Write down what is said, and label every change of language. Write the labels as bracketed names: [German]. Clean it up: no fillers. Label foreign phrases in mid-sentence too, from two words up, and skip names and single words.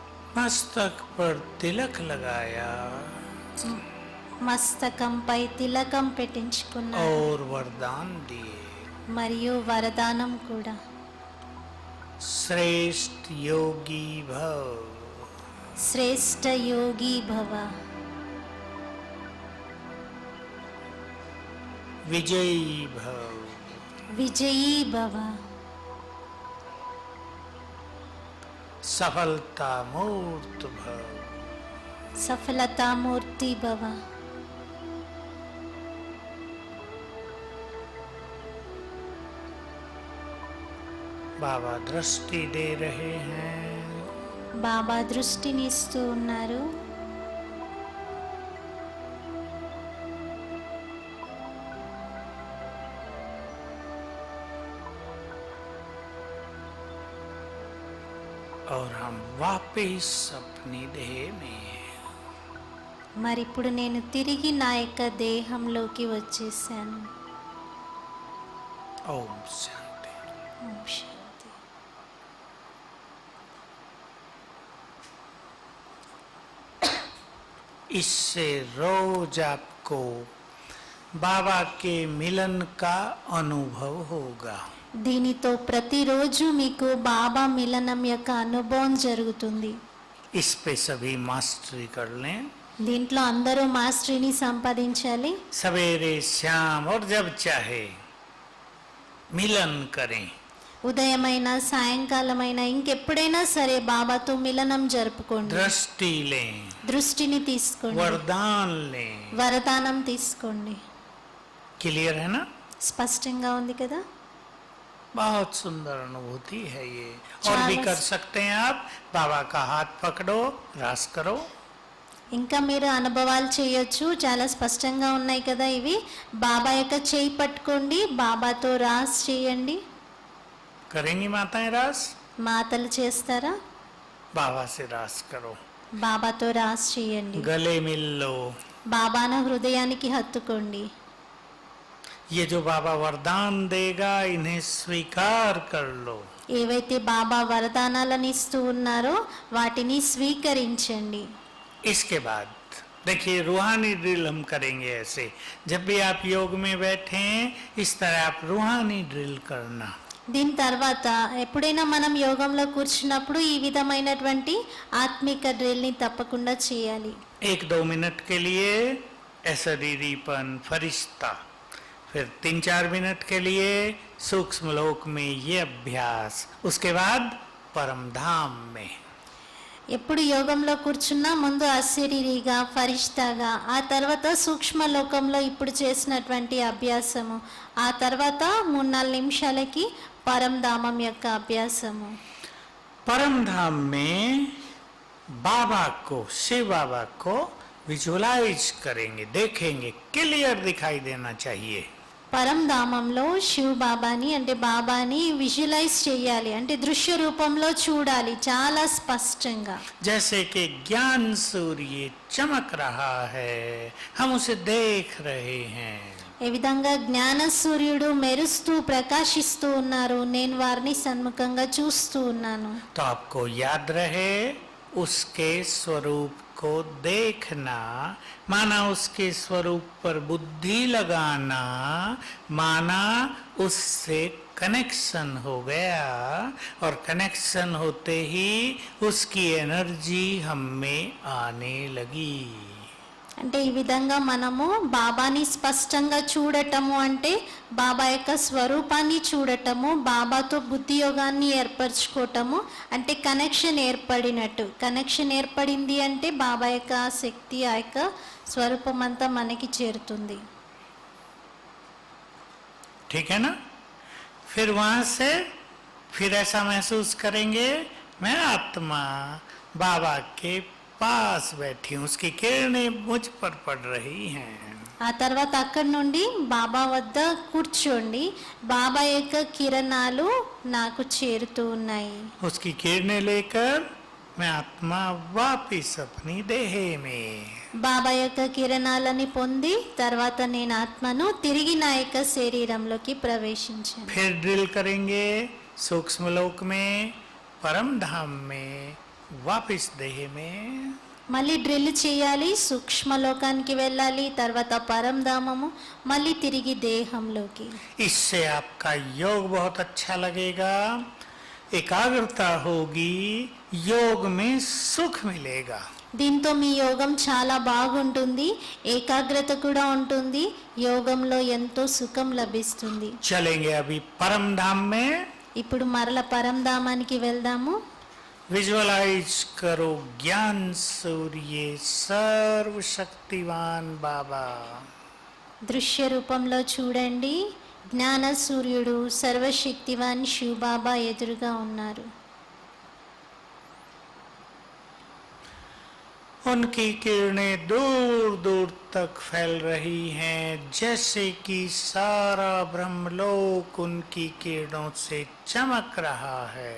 [Hindi] मस्तक पर तिलक लगाया [Telugu] మస్తకంపై తిలకం పెట్టించుకున్నారు [Hindi] और वरदान दिए। [Telugu] మరియు వరదానం కూడా [Hindi] श्रेष्ठ योगी भव, [Telugu] శ్రేష్ఠ యోగి భవ, [Hindi] विजयी भव, [Telugu] విజయీ భవ, [Hindi] सफलता मूर्त भव, [Telugu] సఫలతామూర్తి భవ. [Hindi] बाबा दृष्टि दे रहे हैं। [Telugu] బాబా దృష్టిని ఇస్తూ ఉన్నారు. [Hindi] और हम वापिस अपनी देह में [Telugu] మరి ఇప్పుడు నేను తిరిగి నా యొక్క దేహంలోకి వచ్చేసాను. [Hindi] ओम शांति। [Telugu] ఓం శాంతి. [Hindi] इससे रोज आपको बाबा के मिलन का अनुभव होगा। [Telugu] దీనితో ప్రతిరోజు మీకు బాబా మిలనం యొక్క అనుభవం జరుగుతుంది. [Hindi] इस पे सभी मास्टरी कर लें। [Telugu] దీంట్లో అందరూ మాస్టరీని సంపాదించాలి. [Hindi] सवेरे शाम और जब चाहे मिलन करें। [Telugu] ఉదయమైన సాయంకాలమైన ఇంకెప్పుడైనా సరే బాబాతో మిలనం జరుపుకోండి. [Hindi] दृष्टि लें, [Telugu] దృష్టిని తీసుకోండి, [Hindi] वरदान लें। [Telugu] వరదానం తీసుకోండి. [Hindi] क्लियर है ना? [Telugu] స్పష్టంగా ఉంది కదా? [Hindi] बहुत सुंदर अनुभूति है ये। और भी कर सकते हैं आप। बाबा का हाथ पकड़ो, रास करो। [Telugu] ఇంకా మీరు అనుభవాలు చేయొచ్చు. చాలా స్పష్టంగా ఉన్నాయి కదా ఇవి. బాబా యొక్క చేయి పట్టుకోండి, బాబాతో రాస్ చేయండి. [Hindi] करेंगी माताएं रास? [Telugu] మాతలు చేస్తారా? [Hindi] बाबा से रास करो। [Telugu] బాబాతో రాస్ చేయండి. [Hindi] गले मिल लो। [Telugu] బాబాను హృదయానికి హత్తుకోండి. [Hindi] ये जो बाबा वरदान देगा इन्हें स्वीकार कर लो। [Telugu] ఏవైతే బాబా వరదానాలను ఇస్తూ ఉన్నారో వాటిని స్వీకరించండి. [Hindi] इसके बाद देखिए रूहानी ड्रिल हम करेंगे ऐसे। जब भी आप योग में बैठे इस तरह आप रूहानी ड्रिल करना। [Telugu] దీని తర్వాత ఎప్పుడైనా మనం యోగంలో కూర్చున్నప్పుడు ఈ విధమైనటువంటి ఆత్మిక డ్రిల్ని తప్పకుండా చేయాలి. [Hindi] 1-2 मिनट के लिए अशरीरीपन फरिश्ता, फिर 3-4 मिनट के लिए सूक्ष्म लोक में ये अभ्यास, उसके बाद परम धाम में। [Telugu] ఎప్పుడు యోగంలో కూర్చున్నా ముందు అశరీరిగా ఫరిష్తాగా, ఆ తర్వాత సూక్ష్మ లోకంలో ఇప్పుడు చేసినటువంటి అభ్యాసము, ఆ తర్వాత 3-4 నిమిషాలకి పరంధామం యొక్క అభ్యాసము. [Hindi] परम धाम में बाबा को, शिव बाबा को विजुअलाइज करेंगे, देखेंगे, क्लियर दिखाई देना चाहिए। [Telugu] పరంధామంలో శివ్ బాబాని అంటే బాబాని విజువలైజ్ చేయాలి, అంటే దృశ్య రూపంలో చూడాలి చాలా స్పష్టంగా. [Hindi] जैसे कि ज्ञान सूर्य चमक रहा है, हम उसे देख रहे हैं। [Telugu] ఏ విధంగా జ్ఞాన సూర్యుడు మెరుస్తూ ప్రకాశిస్తూ ఉన్నారు, నేను వారిని సన్ముఖంగా చూస్తూ ఉన్నాను. [Hindi] तो आपको याद रहे उसके स्वरूप को देखना, माना उसके स्वरूप पर बुद्धि लगाना, माना उससे कनेक्शन हो गया, और कनेक्शन होते ही उसकी एनर्जी हम में आने लगी। [Telugu] అంటే ఈ విధంగా మనము బాబాని స్పష్టంగా చూడటము అంటే బాబా యొక్క స్వరూపాన్ని చూడటము, బాబాతో బుద్ధి యోగాన్ని ఏర్పరచుకోవటము, అంటే కనెక్షన్ ఏర్పడినట్టు. కనెక్షన్ ఏర్పడింది అంటే బాబా యొక్క శక్తి, ఆ యొక్క స్వరూపం అంతా మనకి చేరుతుంది. [Hindi] ठीक है ना? फिर वहां से फिर ऐसा महसूस करेंगे मैं आत्मा बाबा के पास बैठी हूँ, उसकी किरणें मुझ पर पड़ रही हैं। [Telugu] ఆ తర్వాత అక్కడి నుండి బాబా వద్ద కూర్చోండి, బాబా యొక్క కిరణాలు నాకు చేరుతూ ఉన్నాయి. [Hindi] उसकी किरणें लेकर मैं आत्मा वापिस अपनी देह में। [Telugu] బాబా యొక్క కిరణాలని పొంది తర్వాత నేను ఆత్మను తిరిగి నా యొక్క శరీరంలోకి ప్రవేశించాను. [Hindi] फिर ड्रिल करेंगे सूक्ष्म लोक में, परम धाम में, वापस देह में, [Telugu] మళ్ళీ డ్రిల్ చేయాలి, సూక్ష్మలోకానికి వెళ్ళాలి, తర్వాత పరంధామము, మళ్ళీ తిరిగి దేహంలోకి. [Hindi] इससे आपका योग बहुत अच्छा लगेगा, एकाग्रता होगी, योग में सुख मिलेगा. [Telugu] దీంతో మీ యోగం చాలా బాగుంటుంది, ఏకాగ్రత కూడా ఉంటుంది, యోగంలో ఎంతో సుఖం లభిస్తుంది. [Hindi] चलेंगे अभी परम धाम में. [Telugu] ఇప్పుడు మరల పరంధామానికి వెళ్దాము. [Hindi] विजुअलाइज करो ज्ञान सूर्य सर्वशक्तिवान बाबा. [Telugu] దృశ్య రూపంలో చూడండి, జ్ఞాన సూర్యుడు సర్వశక్తివాన్ శివ్ బాబా ఎదురుగా ఉన్నారు. [Hindi] उनकी किरणें दूर दूर तक फैल रही हैं, जैसे कि सारा ब्रह्मलोक उनकी किरणों से चमक रहा है.